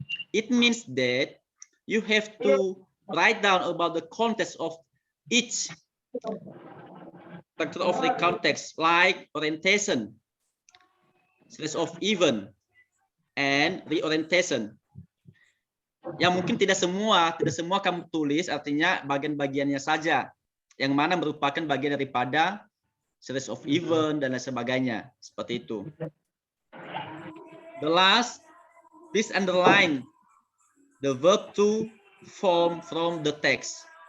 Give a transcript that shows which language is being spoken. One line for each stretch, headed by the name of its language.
English: It means that you have to write down about the contents of each structure of recount text, like orientation, series of event, and reorientation.
Indonesian: Yang mungkin tidak semua kamu tulis, artinya bagian-bagiannya saja, yang mana merupakan bagian daripada series of event dan lain sebagainya, seperti itu.
English: The last, please underline the verb to form from the text.